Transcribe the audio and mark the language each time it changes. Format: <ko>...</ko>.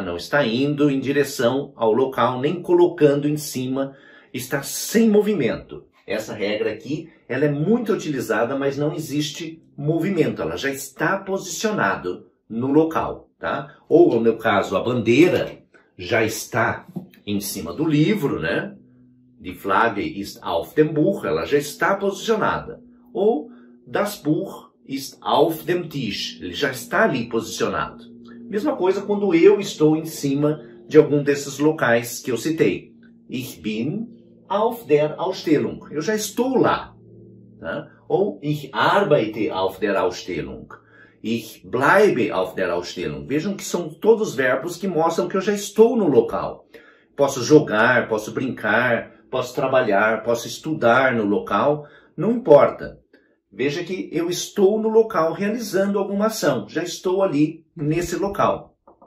<pt>Não está indo em direção ao local, nem colocando em cima, está sem movimento. Essa regra aqui, ela é muito utilizada, mas não existe movimento, ela já está posicionado no local. Tá? Ou, no caso, a bandeira já está em cima do livro, né?</pt> <de>Die Flagge ist auf dem Buch,</de> <pt>ela já está posicionada. Ou,</pt> <de>das Buch ist auf dem Tisch,</de> <pt>ele já está ali posicionado. Mesma coisa quando eu estou em cima de algum desses locais que eu citei.</pt> <de>Ich bin auf der Ausstellung.</de> <pt>Eu já estou lá. Tá?</pt> <de>Ou ich arbeite auf der Ausstellung. Ich bleibe auf der Ausstellung.</de> <pt>Vejam que são todos verbos que mostram que eu já estou no local. Posso jogar, posso brincar, posso trabalhar, posso estudar no local, não importa. Veja que eu estou no local realizando alguma ação, já estou ali nesse local.</pt>